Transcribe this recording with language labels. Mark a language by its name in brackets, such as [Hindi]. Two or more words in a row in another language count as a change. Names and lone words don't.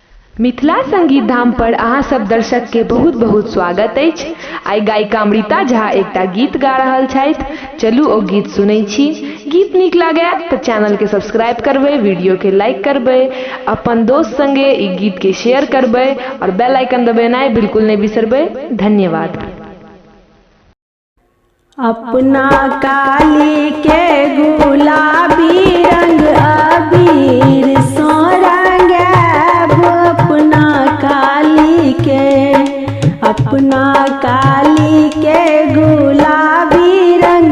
[Maithili] मिथिला संगीत धाम पर अहाँ सब दर्शक के बहुत बहुत स्वागत अछि। आई गायिका अमृता झा एकटा गीत गा रहल छथि। चलू ओ गीत सुनै छी। गीत नीक लागे तो चैनल के सब्सक्राइब करबे, वीडियो के लाइक करबे, अपन दोस्त संगे ई गीत के शेयर करबे और [English] bell icon [Maithili] दबेनाइ बिल्कुल नहीं बिसरबे। धन्यवाद। अपना काली के गुलाबी रंग अबीर सो रंगैब, अपना काली के गुलाबी रंग